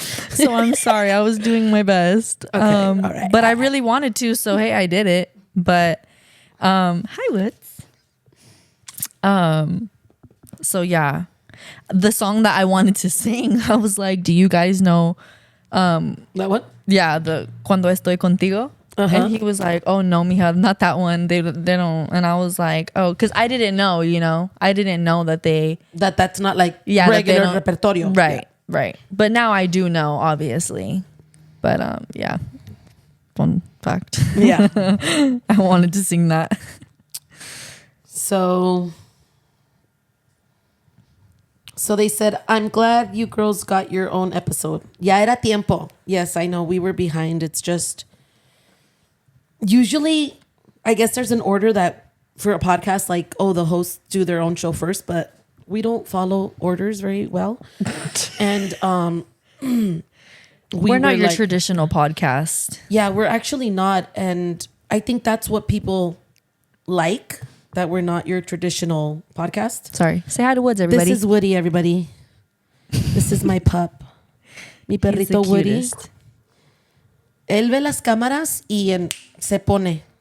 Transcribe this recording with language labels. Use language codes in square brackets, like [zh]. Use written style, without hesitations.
[en] So I'm sorry. I was doing my best. Okay, all right. But I really wanted to. So, hey, I did it. But hi, Woods. So, yeah. The song that I wanted to sing, I was like, do you guys know? That one? Yeah, the Cuando Estoy Contigo. And he was like, oh, no, mija, not that one. They don't. And I was like, oh, because I didn't know, I didn't know that that's not like regular repertorio. Right, right. But now I do know, obviously. But yeah, fun fact. Yeah. I wanted to sing that. So they said, I'm glad you girls got your own episode. [es] Ya era tiempo. [en] Yes, I know we were behind. It's just... Usually, I guess there's an order that for a podcast, like, oh, the hosts do their own show first, but we don't follow orders very well. And we're not your traditional podcast. Yeah, we're actually not. And I think that's what people like, that we're not your traditional podcast. Sorry. Say hi to Woods, everybody. This is Woody, everybody. This is my pup. [es] Mi perrito [en] Woody. [es] Él ve las cámaras y se pone.